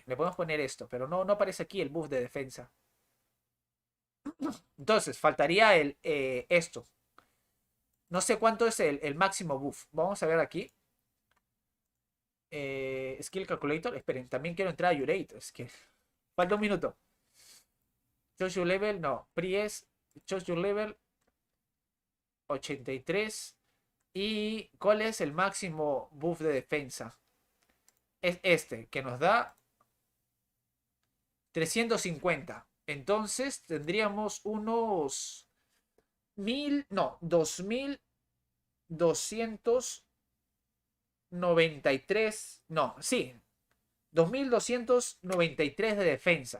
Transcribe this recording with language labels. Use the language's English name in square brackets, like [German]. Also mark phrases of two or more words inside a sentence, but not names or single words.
[Spanish] Le podemos poner esto, pero no aparece aquí el buff de defensa. Entonces, faltaría esto. No sé cuánto es el máximo buff. Vamos a ver aquí. [English] Skill Calculator. [Spanish] Esperen, también quiero entrar a Jurate. Es que falta un minuto. [English] Choose your level. No. Pries. Choose your level. 83. [Spanish] ¿Y cuál es el máximo buff de defensa? Es este, que nos da 350. Entonces tendríamos unos 1000, no, 2293, no, sí, 2293 de defensa.